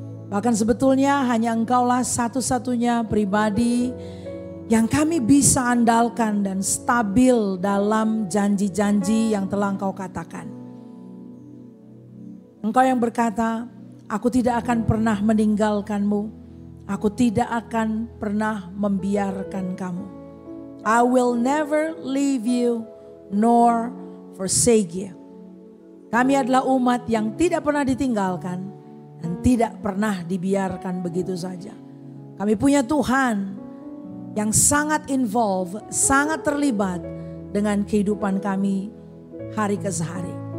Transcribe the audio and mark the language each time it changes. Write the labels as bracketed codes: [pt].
[id] Bahkan sebetulnya hanya Engkaulah satu-satunya pribadi yang kami bisa andalkan dan stabil dalam janji-janji yang telah Engkau katakan. Engkau yang berkata, aku tidak akan pernah meninggalkanmu. Aku tidak akan pernah membiarkan kamu. [en] I will never leave you nor forsake you. [id] Kami adalah umat yang tidak pernah ditinggalkan dan tidak pernah dibiarkan begitu saja. Kami punya Tuhan yang sangat involved, sangat terlibat dengan kehidupan kami hari ke hari.